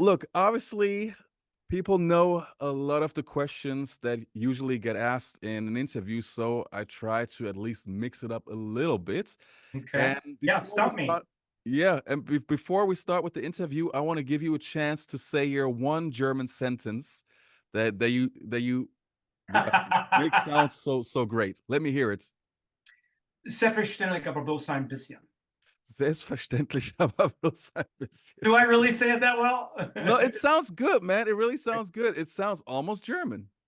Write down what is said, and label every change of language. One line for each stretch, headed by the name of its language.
English: look, obviously, people know a lot of the questions that usually get asked in an interview, so I try to at least mix it up a little bit. Okay. And Yeah, before we stump me. start, yeah, and before we start with the interview, I want to give you a chance to say your one German sentence that you uh, make sound so great. Let me hear it.
German: Selbstverständlich, aber bloß ein bisschen. Selbstverständlich, aber bloß ein bisschen.
English: Do I really say it that well? No, it sounds good, man. It really sounds good. It sounds almost German.